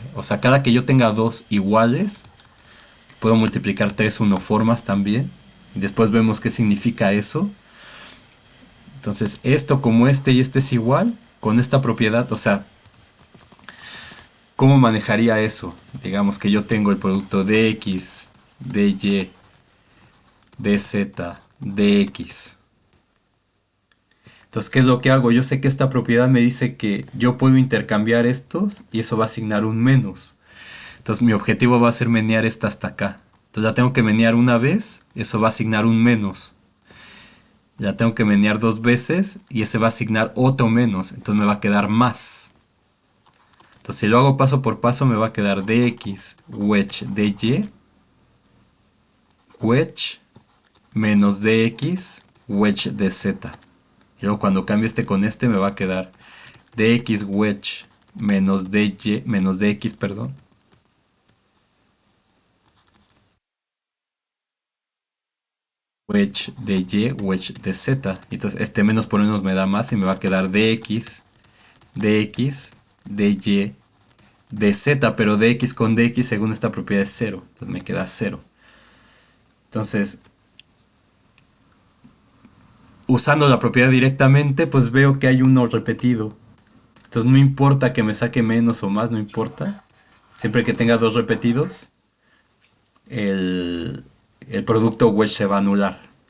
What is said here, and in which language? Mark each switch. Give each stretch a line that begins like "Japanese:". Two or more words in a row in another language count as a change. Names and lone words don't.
Spanish: O sea, cada que yo tenga dos iguales, puedo multiplicar 3 unoformas también. Y después vemos qué significa eso. Entonces, esto como este y este es igual, con esta propiedad, o sea, ¿cómo manejaría eso? Digamos que yo tengo el producto dx, dy, dz, dx. Entonces, ¿qué es lo que hago? Yo sé que esta propiedad me dice que yo puedo intercambiar estos y eso va a asignar un menos. Entonces, mi objetivo va a ser menear esta hasta acá. Entonces, la tengo que menear una vez, eso va a asignar un menos. La tengo que menear dos veces y ese va a asignar otro menos. Entonces, me va a quedar más. Entonces, si lo hago paso por paso, me va a quedar dx wedge dy wedge menos dx wedge dz. Y luego cuando cambio este con este me va a quedar dx wedge menos dy menos dx, perdón, wedge dy wedge dz. Entonces este menos por menos me da más y me va a quedar dx dx dy dz, pero dx con dx según esta propiedad es 0. Entonces me queda 0. Entonces usando la propiedad directamente, pues veo que hay uno repetido. Entonces no importa que me saque menos o más, no importa. Siempre que tenga dos repetidos, el, el producto wedge se va a anular.